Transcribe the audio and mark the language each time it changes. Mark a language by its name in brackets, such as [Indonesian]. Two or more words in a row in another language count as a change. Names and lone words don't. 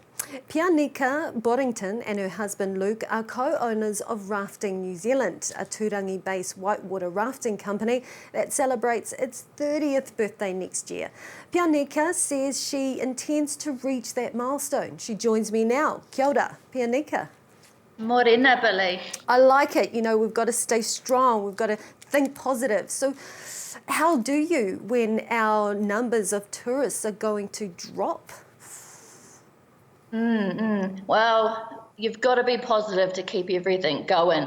[English] Pianika Boddington and her husband Luke are co-owners of Rafting New Zealand, a Turangi-based whitewater rafting company that celebrates its 30th birthday next year. Pianika says she intends to reach that milestone. She joins me now. [Māori] Kia ora, Pianika. Morena, Billy. [English] I like it. We've got to stay strong. We've got to think positive. So how do you when our numbers of tourists are going to drop? Well, you've got to be positive to keep everything going.